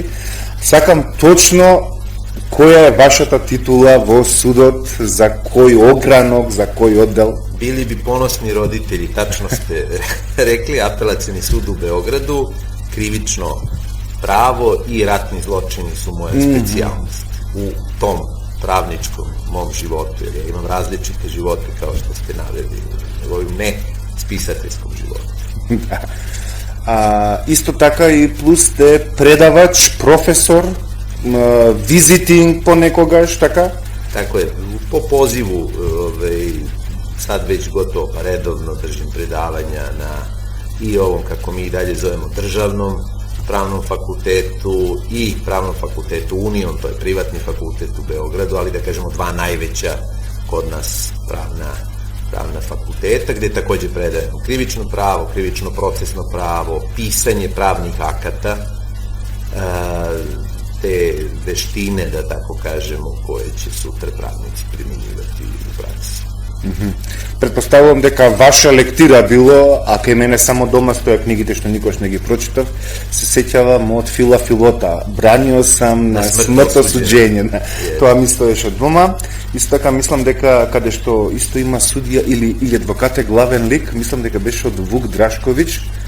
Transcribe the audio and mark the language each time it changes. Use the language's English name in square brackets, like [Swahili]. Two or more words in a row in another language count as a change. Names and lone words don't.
[Macedonian] Сакам точно која е вашата титула во судот, за кој огранок, за кој оддел? [Serbian] Били би поносни родители, тачно сте рекли, апелацијни суд у Београду, кривично право и ратни злочини су моја специјалност у том правничком мом животу, jer ja imam različite živote kao što ste naveli u ovim ne spisateljskom životu. [Macedonian] Исто така и плюс сте предавач, професор, визитинг понекогаш, така? [Serbian] Tako je, po pozivu, sad već gotovo pa redovno držim predavanja na i ovom, kako mi i dalje zovemo, državnom pravnom fakultetu i pravnom fakultetu Union, to je privatni fakultet u Beogradu, ali da kažemo dva najveća kod nas pravna fakulteta, gde takođe predajemo krivično pravo, krivično procesno pravo, pisanje pravnih akata, te veštine, da tako kažemo, koje će sutra pravnici primenjivati u praksi. [Macedonian] Предпоставувам дека ваша лектира било, а кај мене само дома стоја книгите што никош не ги прочитав, се сеќавам од Фила Филота. Бранио сам на смртно суđenje. Тоа ми стоеше дома. Исто така мислам дека каде што исто има судија или адвокат е главен лик, мислам дека беше од Вук Драшковиќ.